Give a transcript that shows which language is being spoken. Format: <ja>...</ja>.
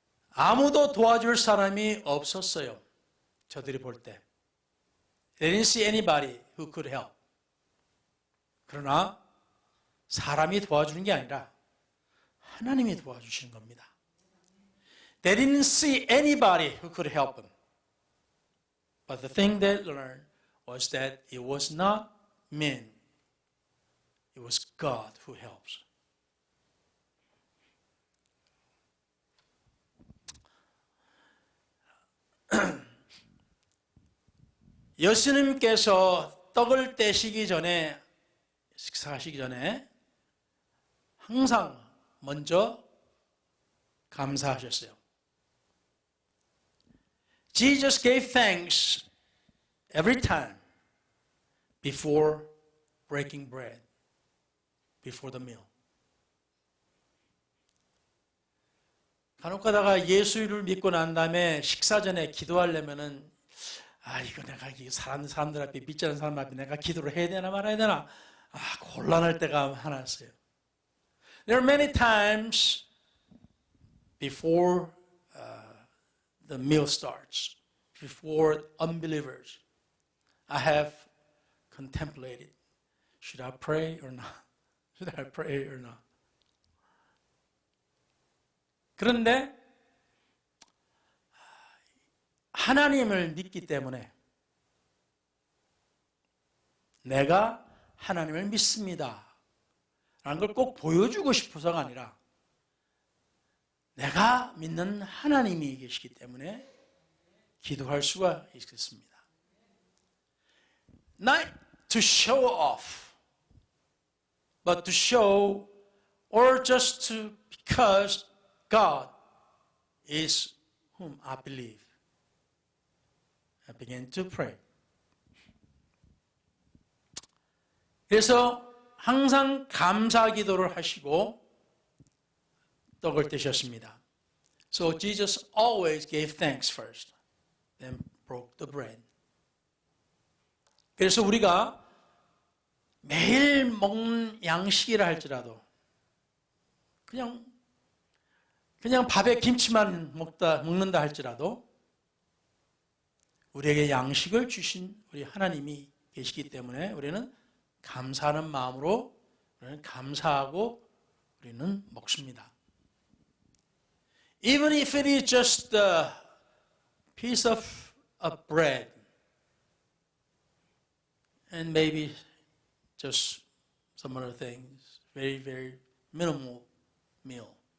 <ko>아무도 도와줄 사람이 없었어요. 저들이 볼 때.</ko> <en>They didn't see anybody who could help.</en> <ko>그러나 사람이 도와주는 게 아니라 하나님이 도와주시는 겁니다.</ko> <en>They didn't see anybody who could help them. But the thing they learned was that it was not men. It was God who helps.</en> <ko>예수님께서 떡을 떼시기 전에, 식사하시기 전에 항상 먼저 감사하셨어요.</ko> <en>Jesus gave thanks every time before breaking bread, before the meal.</en> <ko>간혹 가다가 예수를 믿고 난 다음에 식사 전에 기도하려면은 이거 내가 사람들 앞에 믿지 않는 사람 앞에 내가 기도를 해야 되나 말아야 되나 곤란할 때가 많았어요.</ko> <en>There are many times before the meal starts, before unbelievers, I have contemplated, should I pray or not? Should I pray or not?</en> <ko>그런데 하나님을 믿기 때문에 내가 하나님을 믿습니다 라는 걸 꼭 보여주고 싶어서가 아니라 내가 믿는 하나님이 계시기 때문에 기도할 수가 있겠습니다.</ko> <en>Not to show off, but to show, or just to, because God is whom I believe. I began to pray.</en> <ko>그래서 항상 감사 기도를 하시고 떡을 떼셨습니다.</ko> <en>So Jesus always gave thanks first, then broke the bread.</en> <ko>그래서 우리가 매일 먹는 양식이라 할지라도 그냥 밥에 김치만 먹는다 할지라도 우리에게 양식을 주신 우리 하나님이 계시기 때문에 우리는 감사하는 마음으로 우리는 감사하고 우리는 먹습니다.</ko> <en>Even if it is just a piece of bread and maybe just some other things, very, very minimal meal.</en>